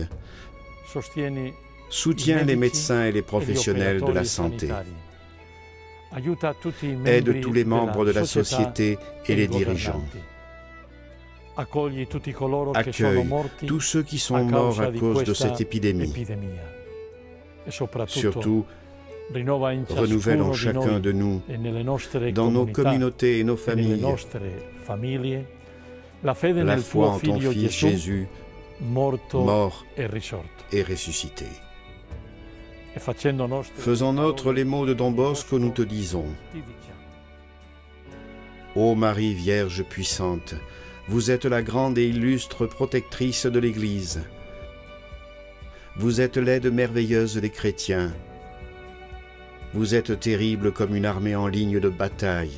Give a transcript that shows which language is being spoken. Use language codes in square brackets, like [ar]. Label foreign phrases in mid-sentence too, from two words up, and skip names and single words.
[fr] Soutiens les médecins et les professionnels de la santé. Aide tous les membres de la société et les dirigeants. Accueille tous ceux qui sont morts à cause de cette épidémie. Surtout, [it] rinnova in [fr] renouvelle en [it] ciascuno di [fr] chacun [it] noi [fr] de nous, [it] e nelle nostre [fr] dans nos [it] comunità [fr] communautés et nos [it] e nelle [fr] familles, [it] nostre famiglie, la fede [fr] la [it] nel [fr] foi [it] tuo [fr] en ton [it] Figlio [fr] Fils [it] Gesù, [fr] Jésus, [it] morto [fr] mort [it] e risorto. [fr] et ressuscité. [it] E facendo nostre [fr] Faisant nôtres les mots de Don Bosco, nous te disons: Ô Marie Vierge puissante, vous êtes la grande et illustre protectrice de l'Église. Vous êtes l'aide merveilleuse des chrétiens. Vous êtes terrible comme une armée en ligne de bataille.